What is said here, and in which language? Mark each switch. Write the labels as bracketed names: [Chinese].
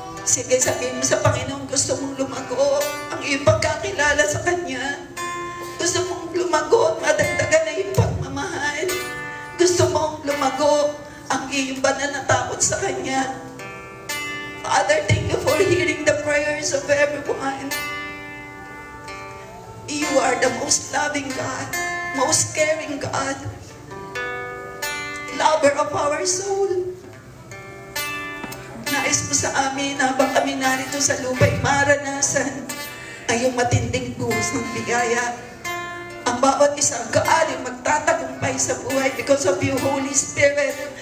[Filipino] Sige, sabihin mo sa Panginoon, gusto mong lumago ang iyong pagkakilala sa Kanya. Gusto mong lumago at madagdagan na iyong pagmamahal. Gusto mong lumago ang iyong banal na takot sa Kanya. [English] Father, thank you for hearing the prayers of everyone. You are the most loving God, most caring God, lover of our soul. [Filipino] Nais mo sa amin habang kami narito sa lupa'y maranasan ang iyong matinding buhos ng bigaya. Ang bawat isang kaaling magtatagumpay sa buhay [English] because of you, Holy Spirit.